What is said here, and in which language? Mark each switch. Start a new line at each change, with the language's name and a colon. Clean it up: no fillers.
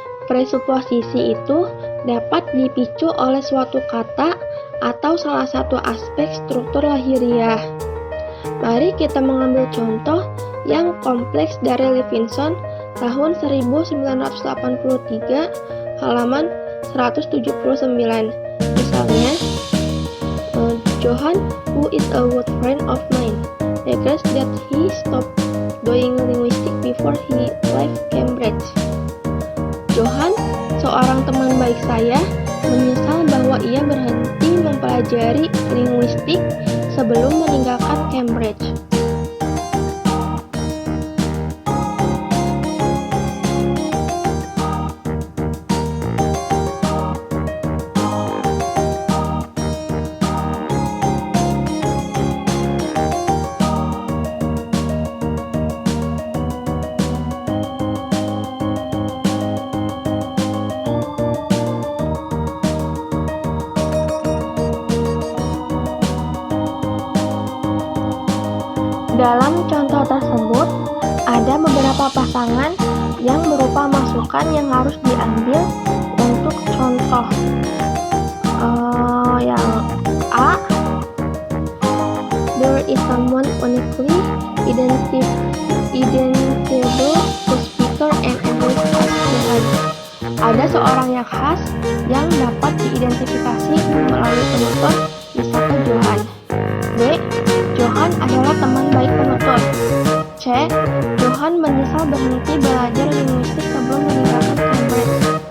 Indonesian: Presuposisi itu dapat dipicu oleh suatu kata atau salah satu aspek struktur lahiriah. Mari kita mengambil contoh yang kompleks dari Levinson tahun 1983 halaman 179. Misalnya,
English: Johan, who is a good friend of mine, regrets that he stopped doing linguistics before he left Cambridge.
Indonesian: Johan, seorang teman baik saya, menyesal bahwa ia berhenti mempelajari linguistik sebelum meninggalkan Cambridge. Dalam contoh tersebut, ada beberapa pasangan yang berupa masukan yang harus diambil untuk contoh. Yang A,
English: there is someone uniquely identifiable to speaker and English as Johan.
Indonesian: Ada seorang yang khas yang dapat diidentifikasi melalui penutur disapa Johan. B, Johan adalah teman baik penutur. C, Johan menyesal berhenti belajar linguistik sebelum meninggalkan Cambridge.